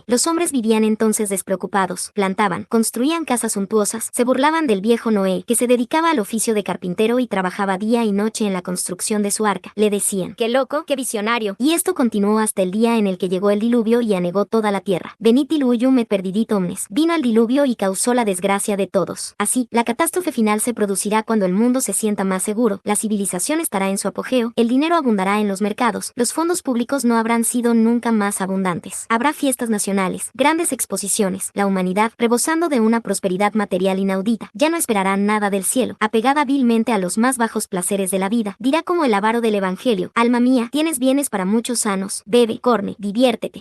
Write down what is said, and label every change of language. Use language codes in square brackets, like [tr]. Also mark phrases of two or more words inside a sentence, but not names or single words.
[es] Los hombres vivían entonces despreocupados, plantaban, construían casas suntuosas, se burlaban del viejo Noé, que se dedicaba al oficio de carpintero y trabajaba día y noche en la construcción de su arca. Le decían, ¡qué loco, qué visionario! Y esto continuó hasta el día en el que llegó el diluvio y anegó toda la tierra. [la] Venit diluvium et perdidit omnes. [es] Vino el diluvio y causó la desgracia de todos. Así, la catástrofe final se producirá cuando el mundo se sienta más seguro, la civilización estará en su apogeo, el dinero abundará en los mercados, los fondos públicos no habrán sido nunca más abundantes. Habrá fiestas nacionales, grandes exposiciones, la humanidad, rebosando de una prosperidad material inaudita, ya no esperará nada del cielo, apegada vilmente a los más bajos placeres de la vida, dirá como el avaro del evangelio, alma mía, tienes bienes para muchos años, bebe, corne, diviértete.